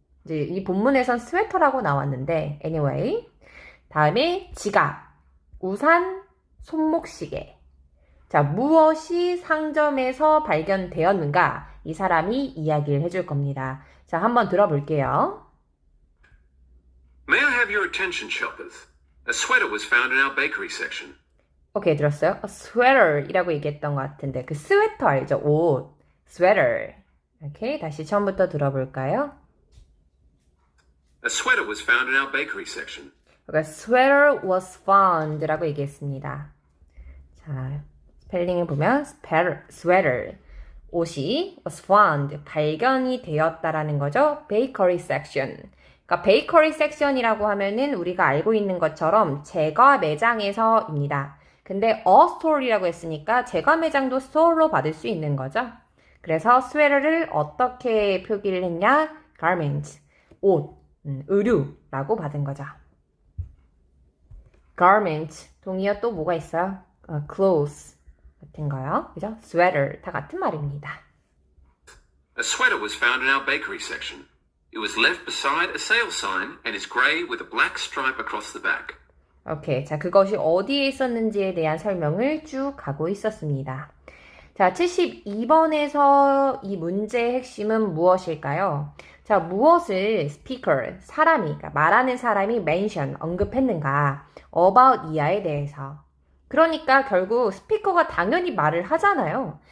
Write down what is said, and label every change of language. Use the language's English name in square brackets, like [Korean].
[Korean] 이제 이 본문에선 스웨터라고 나왔는데 anyway. 다음에 지갑, 우산, 손목시계. 자, 무엇이 상점에서 발견되었는가? 이 사람이 이야기를 해줄 겁니다. 자, 한번 들어볼게요. [English] May I have your attention, shoppers? A sweater was found in our bakery section. [Korean] 오케이, 들었어요? sweater이라고 얘기했던 것 같은데 그 스웨터 알죠? 옷, sweater. 오케이, 다시 처음부터 들어볼까요? [English] A sweater was found in our bakery section. [Korean] 그러니까 [English] sweater was found [Korean] 라고 얘기했습니다. 자, 스펠링을 보면 sweater, 옷이 was found, 발견이 되었다라는 거죠. [English] bakery section. [Korean] 그러니까 베이커리 섹션이라고 하면은 우리가 알고 있는 것처럼 제과 매장에서입니다. 근데 a store이라고 했으니까 제과 매장도 store로 받을 수 있는 거죠. 그래서 스웨터를 어떻게 표기를 했냐? garment, 옷, 의류라고 받은 거죠. garment, 동의어 또 뭐가 있어요? clothes 같은 거요. 그죠? sweater, 다 같은 말입니다. [English] A sweater was found in our bakery section. It was left beside a sale sign and is grey with a black stripe across the back. 오케이. [Korean] 자, 그것이 어디에 있었는지에 대한 설명을 쭉 가고 있었습니다. 자, 72번에서 이 문제의 핵심은 무엇일까요? 자, 무엇을 speaker, 사람이, 그러니까 말하는 사람이 mention, 언급했는가? about 이하에 대해서. 그러니까 결국 스피커가 당연히 말을 하잖아요.